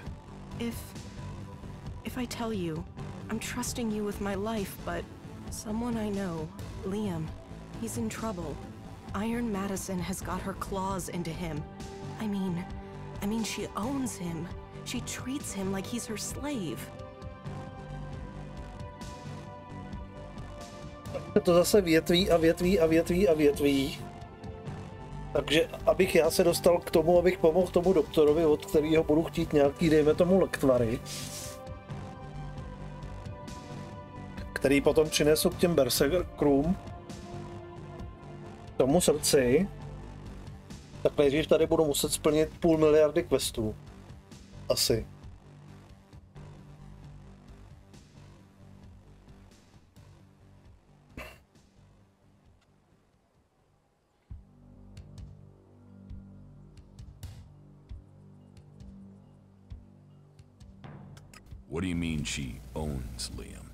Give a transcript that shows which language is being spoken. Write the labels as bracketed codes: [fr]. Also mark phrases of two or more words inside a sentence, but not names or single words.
[en] If I tell you, I'm trusting you with my life, but someone I know, Liam, he's in trouble. Iron Madison has got her claws into him. I mean, she owns him. She treats him like he's her slave. [cs] se to zase větví a větví a větví a větví. Takže abych já se dostal k tomu, abych pomohl tomu doktorovi, od kterého budu chtít nějaký, dejme tomu, lektvary, který potom přinesu k těm berserkrům, tomu srdci, tak nejdřív tady budu muset splnit 500 000 questů. Asi. [en] What do you mean she owns Liam?